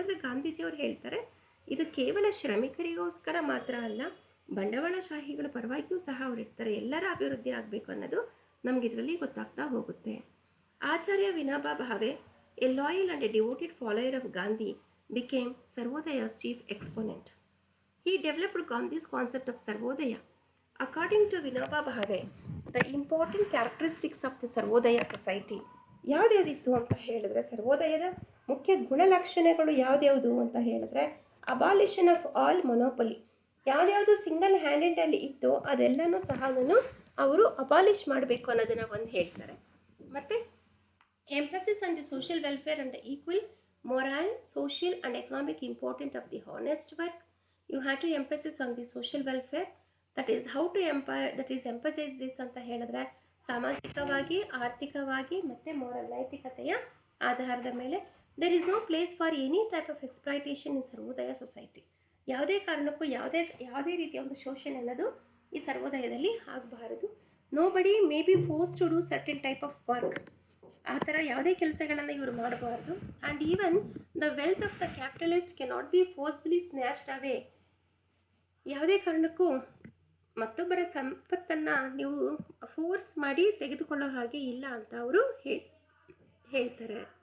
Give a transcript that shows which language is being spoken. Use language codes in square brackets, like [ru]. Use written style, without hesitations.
[kn] ಆದರೆ ಗಾಂಧೀಜಿಯವರು ಹೇಳ್ತಾರೆ ಇದು ಕೇವಲ ಶ್ರಮಿಕರಿಗೋಸ್ಕರ ಮಾತ್ರ ಅಲ್ಲ, ಬಂಡವಾಳಶಾಹಿಗಳ ಪರವಾಗಿಯೂ ಸಹ ಅವರು ಇರ್ತಾರೆ, ಎಲ್ಲರ ಅಭಿವೃದ್ಧಿ ಆಗಬೇಕು ಅನ್ನೋದು ನಮ್ಗೆ ಇದರಲ್ಲಿ ಗೊತ್ತಾಗ್ತಾ ಹೋಗುತ್ತೆ. [en] Acharya Vinoba Bhave, a loyal and a devoted follower of Gandhi, became Sarvodaya's chief exponent. He developed Gandhi's concept of Sarvodaya. According to Vinoba Bhave, the important characteristics of the Sarvodaya society [kn] ಯಾವುದ್ಯಾವುದಿತ್ತು ಅಂತ ಹೇಳಿದ್ರೆ, ಸರ್ವೋದಯದ ಮುಖ್ಯ ಗುಣಲಕ್ಷಣಗಳು ಯಾವ್ದ್ಯಾವುದು ಅಂತ ಹೇಳಿದ್ರೆ, [en] abolition of all monopoly, [kn] ಯಾವ್ದ್ಯಾವುದು ಸಿಂಗಲ್ ಹ್ಯಾಂಡೆಡಲ್ಲಿ ಇತ್ತು ಅದೆಲ್ಲನೂ ಸಹ ಅವರು abolish ಮಾಡಬೇಕು ಅನ್ನೋದನ್ನು ಒಂದು ಹೇಳ್ತಾರೆ. [en] ಮತ್ತು emphasis on the social welfare and equal moral, social and economic importance of the honest work. You have to emphasis on the social welfare. That is how to emphasize this [kn] ಅಂತ ಹೇಳಿದ್ರೆ, ಸಾಮಾಜಿಕವಾಗಿ, ಆರ್ಥಿಕವಾಗಿ ಮತ್ತು ಮೋರಲ್ ನೈತಿಕತೆಯ ಆಧಾರದ ಮೇಲೆ [en] there is no place for any type of exploitation in Sarvodaya society. [kn] ಯಾವುದೇ ಕಾರಣಕ್ಕೂ ಯಾವುದೇ ರೀತಿಯ ಒಂದು ಶೋಷಣೆ ಅನ್ನೋದು ಈ ಸರ್ವೋದಯದಲ್ಲಿ ಆಗಬಾರದು. [en] nobody may be forced to do certain type of work. [kn] ಆ ಥರ ಯಾವುದೇ ಕೆಲಸಗಳನ್ನು ಇವರು ಮಾಡಬಾರ್ದು. [en] And even the wealth of the capitalist cannot be forcefully snatched away. [kn] ಯಾವುದೇ ಕಾರಣಕ್ಕೂ ಮತ್ತೊಬ್ಬರ ಸಂಪತ್ತನ್ನು ನೀವು ಫೋರ್ಸ್ ಮಾಡಿ ತೆಗೆದುಕೊಳ್ಳೋ ಹಾಗೆ ಇಲ್ಲ ಅಂತ ಅವರು ಹೇಳ್ತಾರೆ.